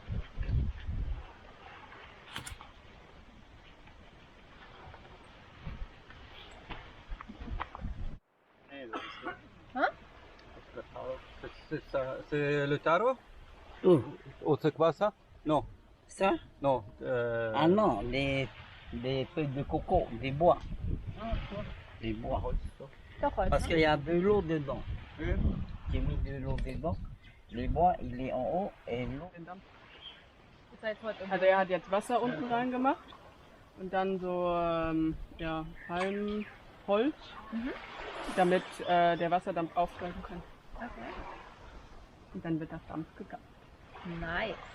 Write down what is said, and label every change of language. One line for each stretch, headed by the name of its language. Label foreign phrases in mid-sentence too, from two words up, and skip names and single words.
French: Hein? C'est le taro? Où? Oh, c'est quoi ça? Non, Ça? non. Ah non, des feuilles de coco, des bois. Des bois.
German: Doch heute.
French: Parce qu'il y a de l'eau dedans. J'ai mis de l'eau dedans. Les bois, il est en haut et l'eau.
German: Ist halt heute. Also er hat jetzt Wasser unten reingemacht und dann so ja, Palmholz, damit der Wasserdampf aufsteigen kann. Okay. Und dann wird das Dampf gegart. Nice.